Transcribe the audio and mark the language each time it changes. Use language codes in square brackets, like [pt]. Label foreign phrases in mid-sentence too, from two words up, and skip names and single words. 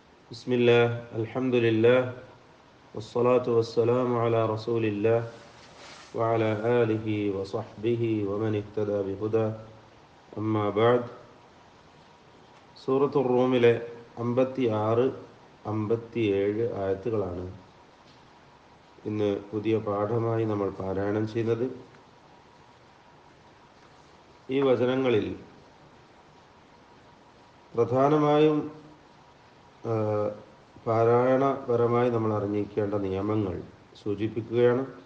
[ar] بسم الله الحمد لله والصلاة والسلام على رسول الله وعلى آله وصحبه ومن اهتدى بهدى أما بعد [ml] സൂറത്തുർ റൂമിലെ 56, 57 ആയത്തുകളാണ് ഇന്ന് പുതിയ പാഠമായി നമ്മൾ പാരായണം ചെയ്യുന്നത്. ഈ വചനങ്ങളിൽ പ്രധാനമായും പാരായണപരമായി നമ്മൾ അറിഞ്ഞിരിക്കേണ്ട നിയമങ്ങൾ സൂചിപ്പിക്കുകയാണ്.